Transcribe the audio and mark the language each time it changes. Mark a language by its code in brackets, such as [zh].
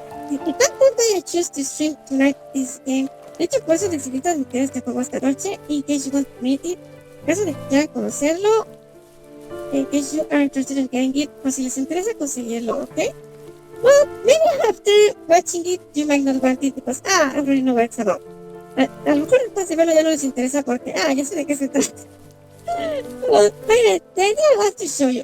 [en] Y tanto I choose to stream tonight this game. [es] De hecho, por eso decidí transmitir este juego esta noche. [en] In case you want to meet it. [es] En caso de que quieran conocerlo. [en] In case you are interested in getting it. [es] Pues si les interesa conseguirlo, ¿ok? [en] Well, maybe after watching it, you might not want it because, I already know what it's about. [es] A lo mejor después de verlo ya no les interesa porque, ya sé de qué se trata. [en] Well, the idea I want to show you.